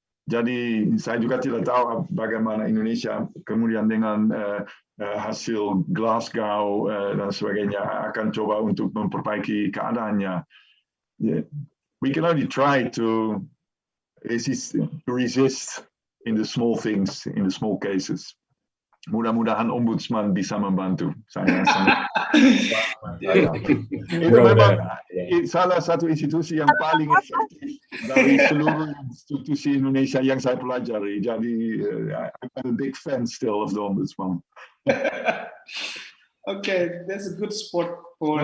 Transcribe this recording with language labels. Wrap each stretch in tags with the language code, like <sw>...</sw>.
<id>Jadi saya juga tidak tahu bagaimana Indonesia kemudian dengan hasil Glasgow dan sebagainya akan coba untuk memperbaiki keadaannya.</id> <en>We can only try to resist in the small things, in the small cases.</en> <id>Mudah-mudahan ombudsman bisa membantu saya. Itu memang salah satu institusi yang paling efektif dari seluruh institusi Indonesia yang saya pelajari. Jadi</id> <en>I'm a big fan still of the ombudsman. Okay, that's a good spot for.</en>